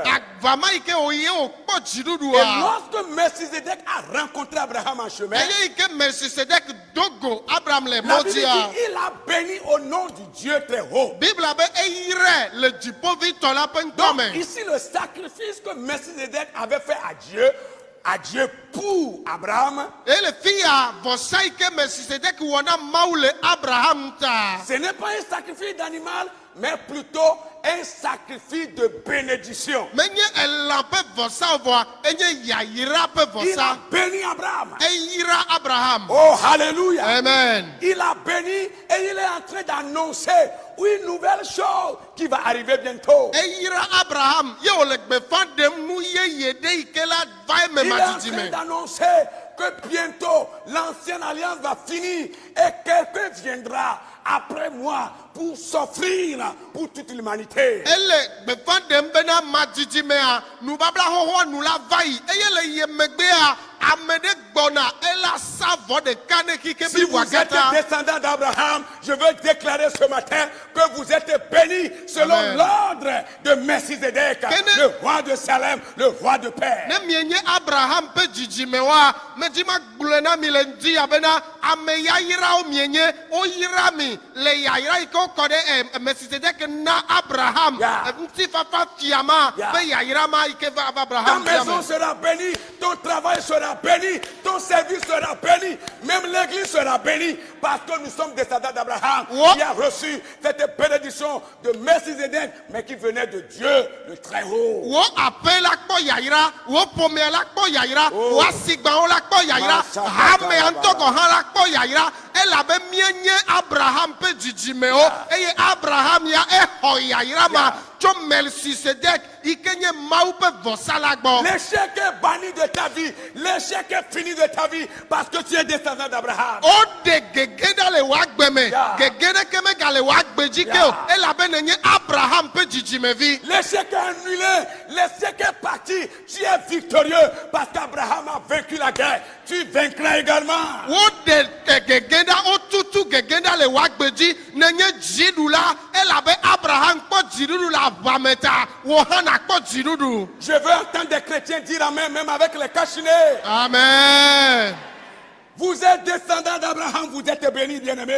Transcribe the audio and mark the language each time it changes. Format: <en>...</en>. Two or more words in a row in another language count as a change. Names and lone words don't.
<ee>Avama yi ke wòye wòkpɔ</ee> <fr>Et</fr> <ee>dziɖuɖua.</ee> <fr>lorsque Melchizedek a rencontré Abraham en chemin,</fr> <ee>Eye yi ke Melchisedek dogo Abraham le</ee> <fr>la Bible dit</fr> <ee>mɔdzia.</ee> <fr>il a béni au nom du Dieu très haut.</fr> <ee>Biblia be eyirɛ le dziƒoʋĩtɔ la ƒe</ee> <fr>Donc</fr> <ee>ŋkɔme.</ee> <fr>ici le sacrifice que Melchizedek avait fait à Dieu pour Abraham,</fr> <ee>Ele fiya vɔsa yi ke Melchisedek wɔ na Mawu le Abraham ta.</ee> <fr>ce n'est pas un sacrifice d'animal, mais plutôt un sacrifice de bénédiction.</fr> <ee>Menye elã ƒe vɔsa vɔa, enye yayira ƒe</ee> <fr>Il a</fr> <ee>vɔsa.</ee> <fr>béni Abraham.</fr> <ee>Eyira Abraham. Oh, hallelujah. Amen.</ee> <fr>Il a béni et il est en train d'annoncer une nouvelle chose qui va arriver bientôt.</fr> <ee>Eyira Abraham ye wòle gbefa ɖem nu yeye ɖe yi ke la va eme</ee> <fr>Il est en train</fr> <ee>madidime.</ee> <fr>d'annoncer que bientôt l'ancienne alliance va finir et quelqu'un viendra après moi pour s'offrir pour toute l'humanité.</fr> <ee>Ele gbefa ɖem bena madidimea nubabla xoxoa nu la va yi eye le ye megbea ame ɖe gbɔna ela sa vɔ ɖeka ne kike</ee> <fr>Si bi vous êtes</fr> <ee>wòagata.</ee> <fr>descendant d'Abraham, je veux déclarer ce matin que vous êtes bénis selon Amen. l'ordre de Melchizedek,</fr> <ee>Kene-</ee> <fr>le roi de Salem, le roi de paix.</fr> <ee>Ne mienye Abraham ƒe dzidzime wa, medima gblɔe na mi le ŋdi abena ame yayirawo mienye, woyra mi le yayira yi ke wokɔ ɖe Melchizedek na Abraham. Yeah. Ŋutifafa fia ma Yeah. be yayira ma yi ke va Ta Abraham fia</ee> <fr>maison</fr> <ee>me.</ee> <fr>sera bénie, ton travail sera béni, ton service sera béni, même l'église sera bénie, parce que nous sommes descendants d'Abraham Ouais. qui a reçu cette bénédiction de Melchizedek, mais qui venait de Dieu, le très haut.</fr> <ee>Wo aƒe la kpɔ yayira, wo ƒomea la kpɔ yayira, Oh. wo asigbawo la kpɔ yayira, Masha hamea ŋutɔ gɔ hã la kpɔ yayira, elabe mienye Abraham ƒe dzidzimewo, eye Abraham ya exɔ yayira ma tso Melchisedek yi ke nye Mawu ƒe vɔsa la gbɔ.</ee> <fr>L'échec est banni de ta vie, l'échec est fini de ta vie, parce que tu es descendant d'Abraham.</fr> <ee>Wode gege ɖa le wòa agbe me, Yeah. gege ɖeke megale wòa agbe dzi ke o, Yeah. elabe nenye Abraham ƒe dzidzimevi.</ee> <fr>L'échec est annulé, l'échec est parti, tu es victorieux, parce qu'Abraham a vaincu la guerre, tu vaincras également.</fr> <ee>Wode gege ɖa, wotutu gege ɖa le wòa agbe dzi, nenye dziɖula, elabe Abraham kpɔ dziɖuɖu le aʋa me ta, wò hã nakpɔ dziɖuɖu.</ee> <fr>Je veux entendre des chrétiens dire amen, même avec les cachinés. Amen. Vous êtes descendants d'Abraham, vous êtes bénis, bien-aimés.</fr>